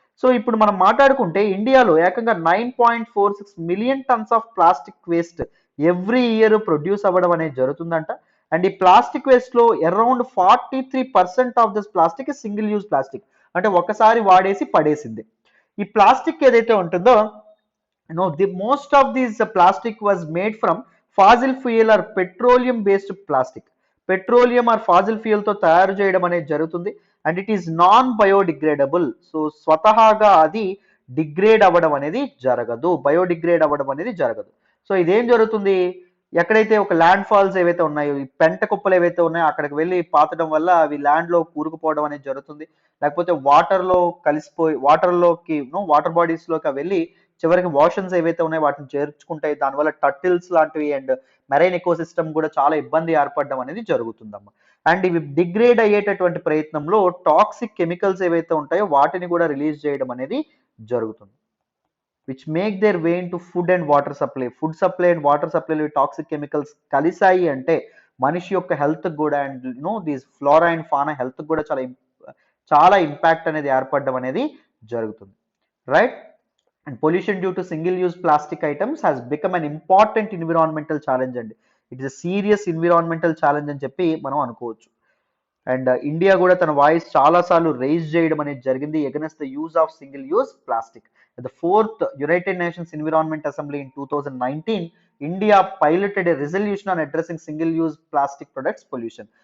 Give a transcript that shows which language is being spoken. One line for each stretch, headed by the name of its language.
Telugu: So ఇప్పుడు మనం మాట్లాడుకుంటే ఇండియాలో ఏకంగా 9.46 million tons of plastic waste every year produce అవ్వడం అనేది జరుగుతుందంట. అండ్ ఈ ప్లాస్టిక్ వేస్ట్ లో around 43% of this plastic single use plastic, అంటే ఒకసారి వాడేసి పడేసింది. ఈ ప్లాస్టిక్ ఏదైతే ఉంటుందో
English: the most of these plastic was made from fossil fuel or petroleum based plastic.
Telugu: Petroleum are Faasil fuel తో తయారు చేయడం అనేది జరుగుతుంది.
English: And it is non biodegradable.
Telugu: So స్వతహాగా అది డిగ్రేడ్ అవ్వడం అనేది జరగదు, బయోడిగ్రేడ్ అవ్వడం అనేది జరగదు. సో ఇదేం జరుగుతుంది, ఎక్కడైతే ఒక ల్యాండ్ ఫాల్స్ ఏవైతే ఉన్నాయో, ఈ పెంట కుప్పలు ఏవైతే ఉన్నాయో అక్కడికి వెళ్ళి పాతడం వల్ల అవి ల్యాండ్ లో కూరుకుపోవడం అనేది జరుగుతుంది. లేకపోతే వాటర్ లో కలిసిపోయి వాటర్ బాడీస్ లోకి వెళ్ళి చివరికి వాషన్స్ ఏవైతే ఉన్నాయో వాటిని చేర్చుకుంటాయి. దానివల్ల టర్టిల్స్ లాంటివి అండ్ మెరైన్ ఎకోసిస్టమ్ కూడా చాలా ఇబ్బంది ఏర్పడడం అనేది జరుగుతుందమ్మా. అండ్ ఇవి డిగ్రేడ్ అయ్యేటటువంటి ప్రయత్నంలో టాక్సిక్ కెమికల్స్ ఏవైతే ఉంటాయో వాటిని కూడా రిలీజ్ చేయడం అనేది జరుగుతుంది,
English: Which make their way into food and water supply.
Telugu: Food supply and water సప్లైలో toxic chemicals కలిసాయి అంటే మనిషి యొక్క హెల్త్ కూడా and these flora and fauna health కూడా చాలా ఇంపాక్ట్ అనేది ఏర్పడడం అనేది జరుగుతుంది, right.
English: And pollution due to single use plastic items has become an important environmental challenge అండి. It is a serious environmental challenge
Telugu: అని చెప్పి మనం అనుకోవచ్చు. అండ్ ఇండియా కూడా తన వాయిస్ చాలా సార్లు రైజ్ చేయడం అనేది జరిగింది
English: Against the use of single use plastic. The 4th United Nations environment assembly in 2019 India piloted a resolution on addressing single use plastic products pollution.